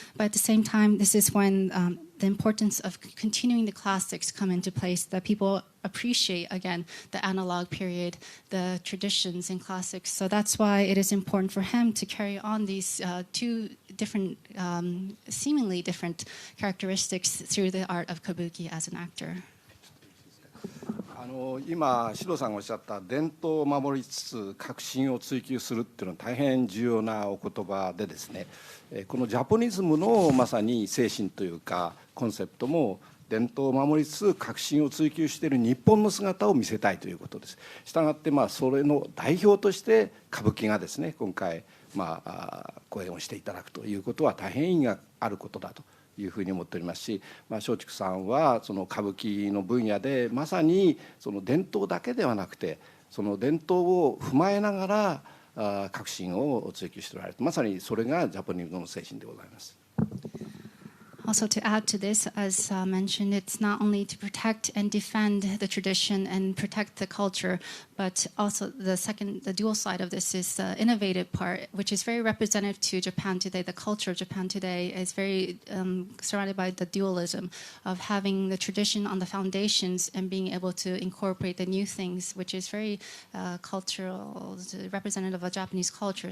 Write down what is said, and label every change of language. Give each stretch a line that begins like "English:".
English: But at the same time, this is when the importance of continuing the classics come into place, that people appreciate, again, the analog period, the traditions and classics. So that's why it is important for him to carry on these two different, seemingly different characteristics through the art of kabuki as an actor.
Japanese: 今、獅童さんがおっしゃった伝統を守りつつ革新を追求するっていうのは大変重要なお言葉でですね、このジャポニズムのまさに精神というかコンセプトも伝統を守りつつ革新を追求している日本の姿を見せたいということです。したがってそれの代表として歌舞伎がですね今回講演をしていただくということは大変意義があることだというふうに思っておりますし、松竹さんはその歌舞伎の分野でまさにその伝統だけではなくてその伝統を踏まえながら革新を追求しておられる、まさにそれがジャポニズムの精神でございます。
English: Also, to add to this, as mentioned, it's not only to protect and defend the tradition and protect the culture, but also the dual side of this is the innovative part, which is very representative to Japan today. The culture of Japan today is very surrounded by the dualism of having the tradition on the foundations and being able to incorporate the new things, which is very cultural, representative of Japanese culture.